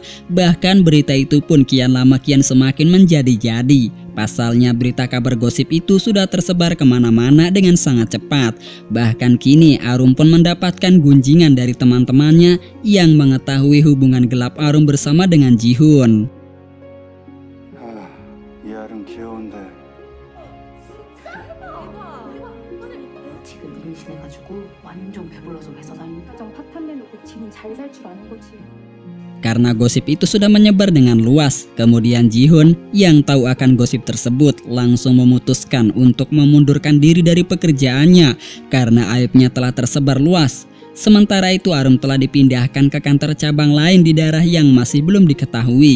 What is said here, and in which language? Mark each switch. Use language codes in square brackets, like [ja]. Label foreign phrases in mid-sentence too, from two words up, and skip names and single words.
[id] Bahkan berita itu pun kian lama kian semakin menjadi-jadi. Pasalnya berita kabar gosip itu sudah tersebar kemana-mana dengan sangat cepat. Bahkan kini Arum pun mendapatkan gunjingan dari teman-temannya yang mengetahui hubungan gelap Arum bersama dengan Jihoon. [ko] 이 알은 귀여운데 지금 임신해가지고 완전 배불러서 회사 다니니까 가정 파탄 내놓고 지는 잘 살 줄 아는 거지. [id] Karena gosip itu sudah menyebar dengan luas, kemudian Jihoon yang tahu akan gosip tersebut langsung memutuskan untuk memundurkan diri dari pekerjaannya karena aibnya telah tersebar luas. Sementara itu Arum telah dipindahkan ke kantor cabang lain di daerah yang masih belum diketahui.